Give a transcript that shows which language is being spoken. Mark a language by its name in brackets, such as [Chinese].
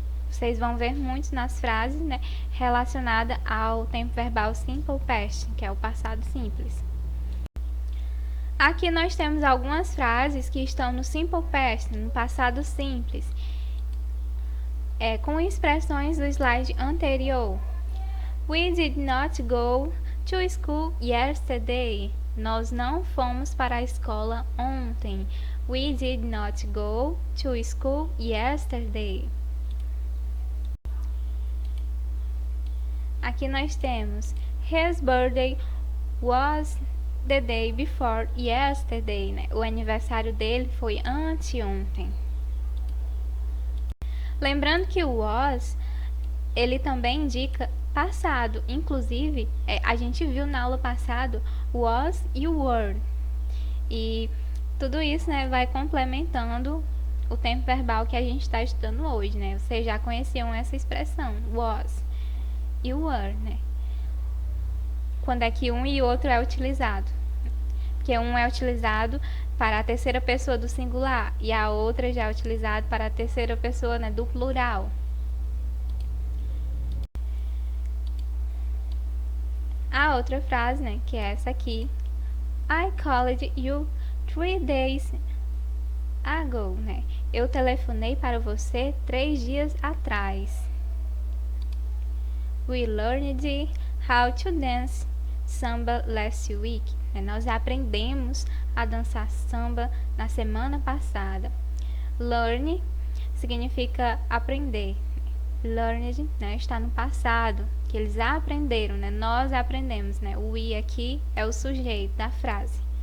[Portuguese] Vocês vão ver muito nas frases, né, relacionadas ao tempo verbal Simple Past, que é o passado simples. Aqui nós temos algumas frases que estão no Simple Past, no passado simples, com expressões do slide anterior. [English] We did not go to school yesterday. [Portuguese] Nós não fomos para a escola ontem. [English] We did not go to school yesterday. [Portuguese] Aqui nós temos [English] his birthday was the day before yesterday, [Portuguese] né? O aniversário dele foi anteontem. Lembrando que o was, ele também indica passado. Inclusive, a gente viu na aula passada o was e o were. E tudo isso, né, vai complementando o tempo verbal que a gente está estudando hoje, né? Vocês já conheciam essa expressão, was e were, né? Quando é que um e outro é utilizado. Porque um é utilizado para a terceira pessoa do singular e a outra já é utilizado para a terceira pessoa, né, do plural. A outra frase, né, que é essa aqui. [English] I called you 3 days ago, [Portuguese] né? Eu telefonei para você 3 dias atrás. [English] We learned how to dance samba last week. [Portuguese] Nós aprendemos a dançar samba na semana passada. Learn significa aprender. Learned, está no passado, que eles aprenderam, nós aprendemos, o we aqui é o sujeito da frase.